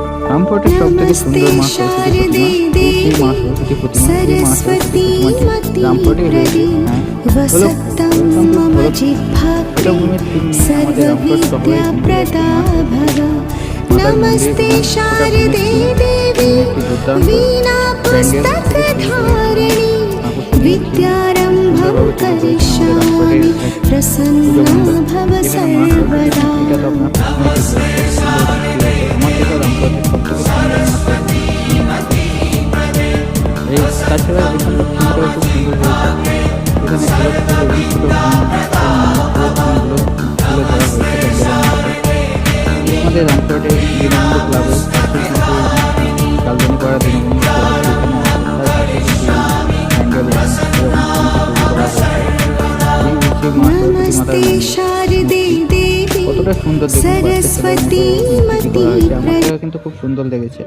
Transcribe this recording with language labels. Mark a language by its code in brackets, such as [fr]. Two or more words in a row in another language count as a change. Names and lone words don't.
[bn] রামপুরহাটের সব থেকে সুন্দর মা সরস্বতী প্রতিমা, এই মা সরস্বতী প্রতিমা, এই মা সরস্বতী প্রতিমাটি রামপুরহাটে রয়েছে। হ্যাঁ, হলো এটা ভূমির থিম নিয়ে আমাদের রামপুরহাট শহরে মাতার মন্দিরে [sa] শারদে দেবী वीणा पुस्तकधारिणी विद्यारम्भं करिष्यामि प्रसन्ना भव सर्वदा। [bn] তাছাড়া এখানে থিমটাও খুব সুন্দর হয়েছে। এখানে তুলে ধরা হয়েছে আমাদের রামপুরহাটে দীনবন্ধু ক্লাবের কালজনীপাড়া দীনবন্ধু কতটা সুন্দর আমার কিন্তু খুব সুন্দর লেগেছে।